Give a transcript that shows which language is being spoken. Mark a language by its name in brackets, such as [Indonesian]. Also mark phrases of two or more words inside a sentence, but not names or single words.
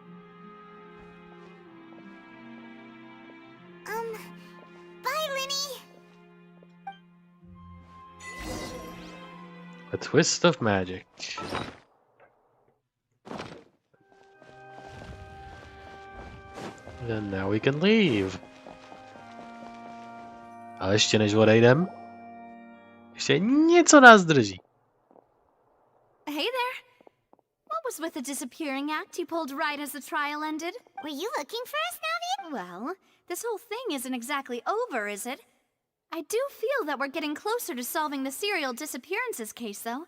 [English] Bye, Linny. A twist of magic. And now we can leave. [Czech] Ale ještě než odejdem, ještě něco nás drží. [English] Hey there. What was with the disappearing act you pulled right as the trial ended? Were you looking for us, Navi? Well, this whole thing isn't exactly over, is it? I do feel that we're getting closer to solving the serial disappearances case, though.